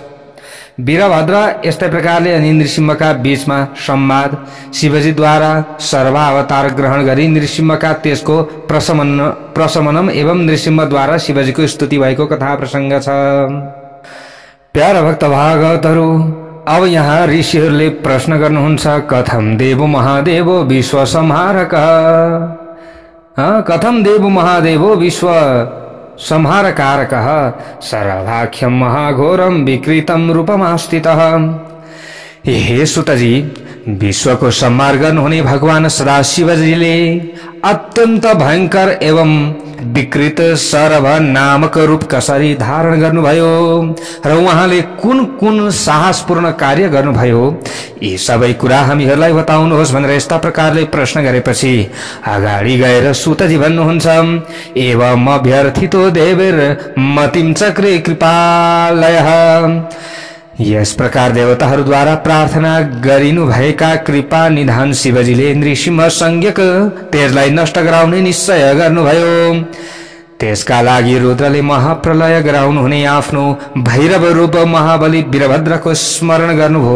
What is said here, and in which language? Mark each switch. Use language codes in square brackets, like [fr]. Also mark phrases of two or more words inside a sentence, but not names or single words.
[ne] वीरभद्र यस्तै प्रकारले अनि नृसिंहका बीचमा संवाद, शिवजीद्वारा सर्वावतार ग्रहण गरी नृसिंहका तेजको प्रशमनम एवं नृसिंहद्वारा शिवजीको स्तुति भएको कथा प्रसंग छ। प्यारा भक्त भागवतहरु, अब यहाँ ऋषिहरूले प्रश्न गर्नुहुन्छ, [sa] कथम देव महादेवो विश्व संहारक, कथम देव महादेवो विश्व संहारकारक सर्वाख्यम महाघोरम विकृतम रूपमास्थितः। [ne] हे सुतजी, विश्वको संहार गर्नुहुने भगवान सदाशिवजीले अत्यन्त भयंकर एवं विकृत सरभ नामक रूप कसरी धारण गर्नुभयो र उहाँले कुन कुन साहसपूर्ण कार्य गर्नुभयो, यी सबै कुरा हामीहरूलाई बताउनुहोस् भनेर यस्ता प्रकारले प्रश्न गरेपछि अगाडि गएर सुतजी भन्नुहुन्छ, [sa] एवं अभ्यर्थितो देवीर मतिम चक्रे कृपालयः। [ne] यस प्रकार देवताहरूद्वारा प्रार्थना गरिनु भएका कृपा निधान शिवजीले नृसिंह संज्ञक तेजलाई नष्ट गराउने निश्चय गर्नुभयो। त्यसका लागि रुद्रले महाप्रलय गराउनुहुने आफ्नो भैरव रूप महाबली वीरभद्रको स्मरण गर्नुभयो।